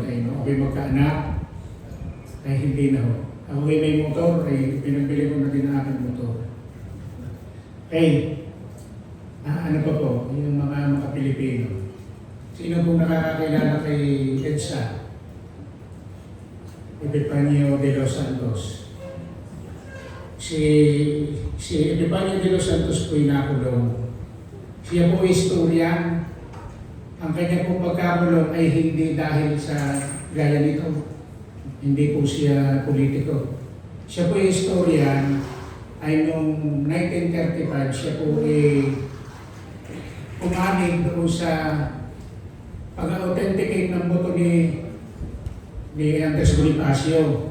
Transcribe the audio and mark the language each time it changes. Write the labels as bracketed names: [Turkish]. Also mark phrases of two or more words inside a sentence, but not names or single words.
[Filipino] Ay ako'y magkaanak, ay hindi na ako. Ako'y may motor, ay pinabili ko na din ang aking motor. Okay, ano pa po, yung mga Pilipino. Sino pong nakakakilala kay EDSA? Epifanio de los Santos. Si Epifanio de los Santos po inakulong. Siya po historian. Ang kanya pong pagkakulong ay hindi dahil sa gaya nito. Hindi po siya politiko. Siya po historian ay noong 1935 siya po umanig doon sa pag-authenticate ng boto ni Andres Bonifacio.